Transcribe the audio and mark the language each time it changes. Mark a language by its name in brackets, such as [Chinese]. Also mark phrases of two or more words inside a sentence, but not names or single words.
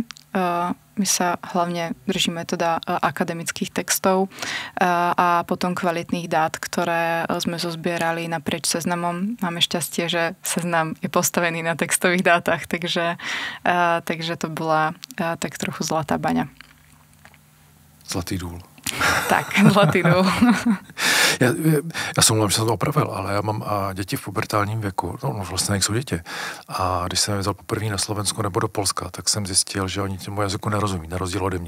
[Slovak] My sa hlavne držíme teda akademických textov a potom kvalitných dát, ktoré sme zozbierali naprieč Seznamom. Máme šťastie, že Seznam je postavený na textových dátach, takže to bola tak trochu zlatá baňa. [Czech] Zlatý důl. Tak, zlatý důl. Já jsem mluvím, že jsem to opravil, ale já mám děti v pubertálním věku, no vlastně nejsou děti. A když jsem je vzal poprvé na Slovensku nebo do Polska, tak jsem zjistil, že oni těmu jazyku nerozumí, na rozdíl ode mě.